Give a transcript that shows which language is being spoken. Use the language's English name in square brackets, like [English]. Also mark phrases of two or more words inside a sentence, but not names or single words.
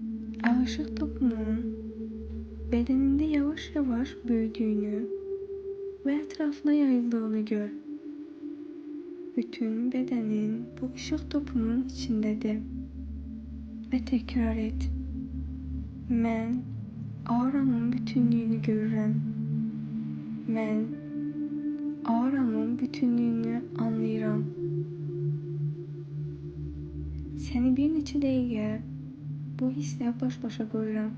[Turkish] Işık topunun bedeninde yavaş yavaş büyüdüğünü, ve etrafına yayıldığını gör. Bütün bedenin bu ışık topunun içindedir. Ve tekrar et. [Azerbaijani] Mən auranın bütünlüğünü görürəm. Mən auranın bütünlüğünü anlayıram. Səni bir neçə dəqiqə bu hisslə baş-başa qoyuram.